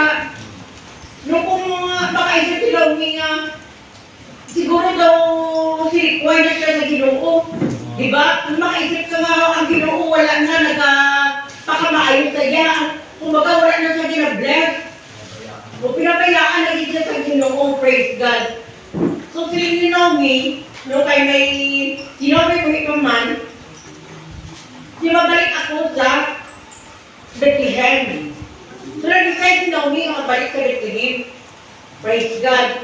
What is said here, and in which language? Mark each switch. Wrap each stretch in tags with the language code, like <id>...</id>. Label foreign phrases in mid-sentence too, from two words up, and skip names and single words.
<hil>No, kung makaisip si Naomi nga, siguro daw silikway na siya sa Ginoo. Diba? Kung makaisip ka nga, ang Ginoo wala na nagpakamaayon sa iya. Kumbaga wala na siya gina-bless. O pinabayaan na rin siya sa Ginoo,</hil> <en>praise God.</en> <hil>So si Naomi, no, kay may sinabi ko ito man, mabalik ako sa Bethlehem. So nag-decide si Naomi ang mabalik sa Bethlehem,</hil> <en>praise God.</en>